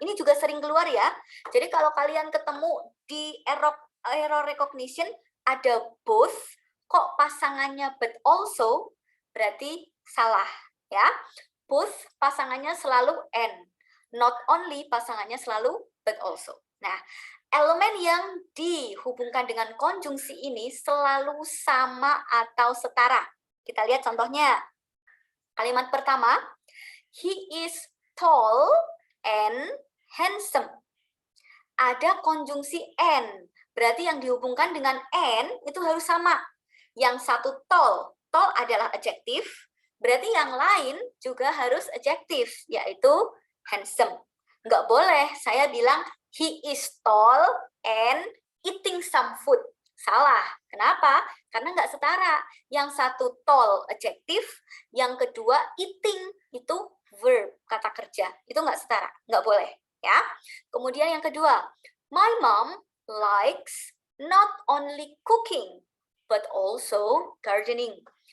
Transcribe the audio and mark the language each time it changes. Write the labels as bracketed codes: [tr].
[id] Ini juga sering keluar ya. Jadi kalau kalian ketemu di error recognition ada both, kok pasangannya but also, berarti salah ya. Both pasangannya selalu and. Not only pasangannya selalu but also. Nah, elemen yang dihubungkan dengan konjungsi ini selalu sama atau setara. Kita lihat contohnya. Kalimat pertama, [en] he is tall and handsome. [id] Ada konjungsi and, berarti yang dihubungkan dengan and itu harus sama. Yang satu tall, tall adalah adjektif, berarti yang lain juga harus adjektif, yaitu handsome. Nggak boleh saya bilang [en] he is tall and eating some food. [id] Salah. Kenapa? Karena nggak setara. Yang satu tall adjektif, yang kedua eating itu verb, kata kerja. Itu nggak setara, nggak boleh. Ya. Kemudian yang kedua, [en] my mom likes not only cooking, but also gardening.